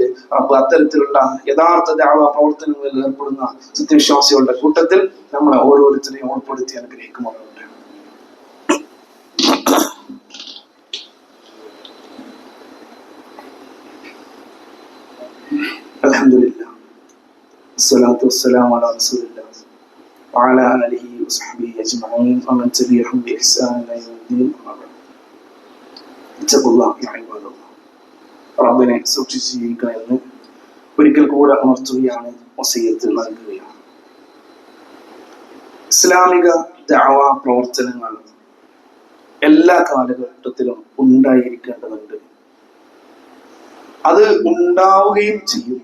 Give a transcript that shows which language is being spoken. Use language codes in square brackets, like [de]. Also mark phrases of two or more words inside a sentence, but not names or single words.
[ml] റബ്ബ് അത്തരത്തിലുള്ള യഥാർത്ഥ ദഅവ പ്രവർത്തനങ്ങളിൽ ഏർപ്പെടുന്ന സത്യവിശ്വാസികളുടെ കൂട്ടത്തിൽ നമ്മളെ ഓരോരുത്തരെയും ഉൾപ്പെടുത്തി അനുഗ്രഹിക്കുമാറാകട്ടെ. [ar] الحمد لله والصلاة والسلام على رسول الله وعلى آله وصحبه أجمعين ومن تبعهم بإحسان إلى يوم الدين. اتقوا الله يا عباد الله. [ml] റബ്ബിനെ സൂക്ഷിച്ച് ജീവിക്കണമെന്ന് ഒരിക്കൽ കൂടെ ഉണർത്തുകയാണ്, വസിയത്ത് നൽകുകയാണ്. ഇസ്ലാമിക ദഅവ പ്രവർത്തനങ്ങൾ എല്ലാ കാലഘട്ടത്തിലും ഉണ്ടായിരിക്കേണ്ടതുണ്ട്. അത് ഉണ്ടാവുകയും ചെയ്യും.